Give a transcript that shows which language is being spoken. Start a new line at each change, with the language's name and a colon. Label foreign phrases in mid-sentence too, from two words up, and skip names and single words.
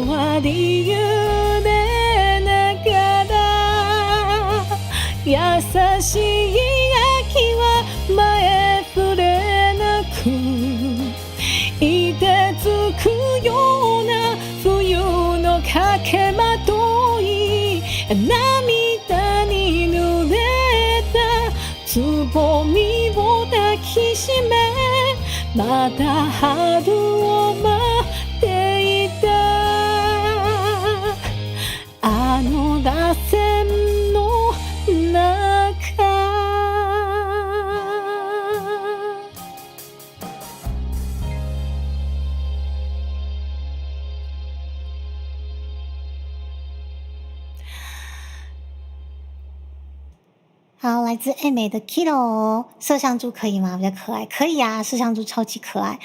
Japanese: わり揺れながら優しい秋は前触れなく凍てつくような冬のかけまとい涙に濡れたつぼみを抱きしめまだ春を待っていた。あの螺旋の中
Chinese: 好，来自爱美的 Kilo， 麝香猪可以吗？比较可爱，可以啊，麝香猪超级可爱。